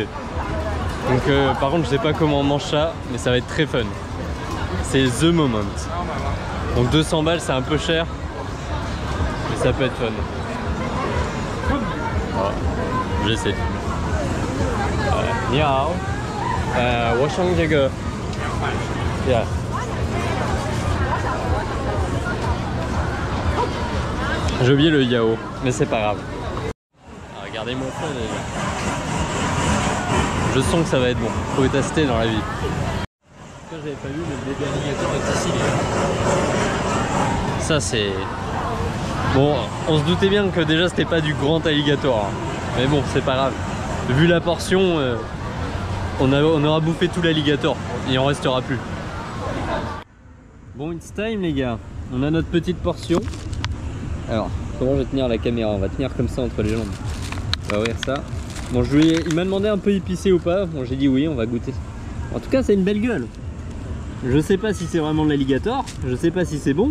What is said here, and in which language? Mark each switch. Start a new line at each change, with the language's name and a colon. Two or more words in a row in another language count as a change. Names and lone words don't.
French: Donc par contre, je sais pas comment on mange ça, mais ça va être très fun. C'est
English: the moment.
French: Donc 200 balles, c'est un peu cher, mais ça peut être fun. Voilà, j'essaie.
Chinese: 你好. 我想这个 Yeah.
French: J'ai oublié le yao, mais c'est pas grave. Ah, regardez mon fond déjà. Je sens que ça va être bon. Faut le tester dans la vie. J'avais pas vu le bébé alligator est ici. Ça c'est... Bon, on se doutait bien que déjà c'était pas du grand alligator. Hein. Mais bon, c'est pas grave. Vu la portion, on aura bouffé tout l'alligator. Il en restera plus. Bon,
English: it's time
French: les gars. On a notre petite portion. Alors, comment je vais tenir la caméra? On va tenir comme ça entre les jambes. On va ouvrir ça. Bon, il m'a demandé un peu épicé ou pas. Bon, j'ai dit oui, on va goûter. En tout cas, c'est une belle gueule. Je sais pas si c'est vraiment de l'alligator. Je sais pas si c'est bon.